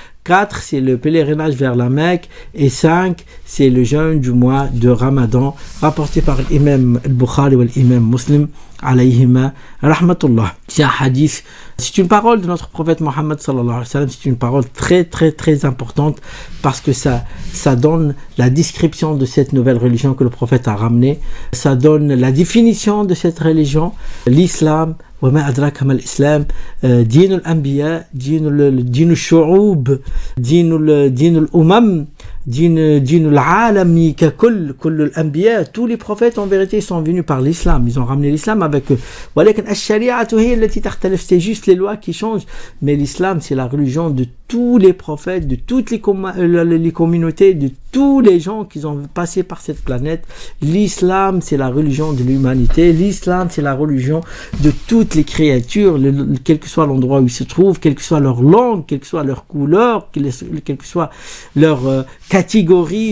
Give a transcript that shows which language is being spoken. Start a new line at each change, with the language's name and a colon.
French: 4, c'est le pèlerinage vers la Mecque. Et 5, c'est le jeûne du mois de Ramadan, rapporté par l'imam al-Bukhari et l'imam Muslim alayhima rahmatullah. C'est un hadith, c'est une parole de notre prophète Mohammed sallallahu alayhi wa sallam. C'est une parole très très très importante parce que ça donne la description de cette nouvelle religion que le prophète a ramenée. Ça donne la définition de cette religion, l'islam.
Arabic: وما أدراك ما الإسلام دين الأنبياء دين الشعوب دين الأمم دين العالم ككل كل الأنبياء.
French: Tous les prophètes en vérité sont venus par l'islam, ils ont ramené l'islam avec eux.
Arabic: ولكن الشريعة هي التي تختلف,
French: c'est juste les lois qui changent, mais l'islam c'est la religion de tous les prophètes, de toutes les communautés, de tous les gens qui ont passé par cette planète. L'islam c'est la religion de l'humanité, l'islam c'est la religion de toutes les créatures, quel que soit l'endroit où ils se trouvent, quelle que soit leur langue, quelle que soit leur couleur, quelle que soit leur catégorie.